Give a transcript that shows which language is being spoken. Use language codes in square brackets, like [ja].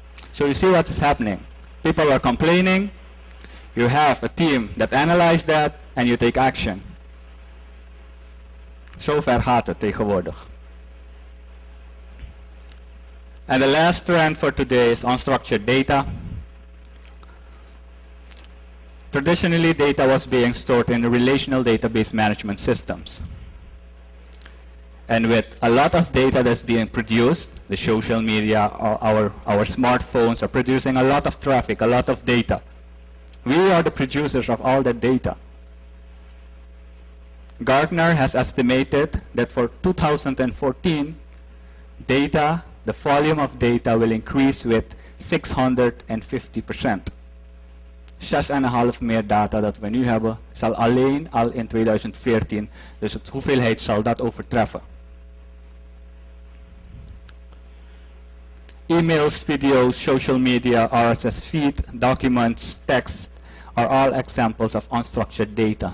[en] So you see what is happening. People are complaining. You have a team that analyze that and you take action. [nl] Zo ver gaat het tegenwoordig. [en] And the last trend for today is unstructured data. Traditionally, data was being stored in relational database management systems. And with a lot of data that's being produced, the social media, our smartphones are producing a lot of traffic, a lot of data. We are the producers of all that data. Gartner has estimated that for 2014, the volume of data will increase with 650%. [nl] 6,5 meer data dat we nu hebben, zal alleen al in 2014, dus het hoeveelheid zal dat overtreffen. [en] Emails, videos, social media, RSS feed, documents, text are all examples of unstructured data.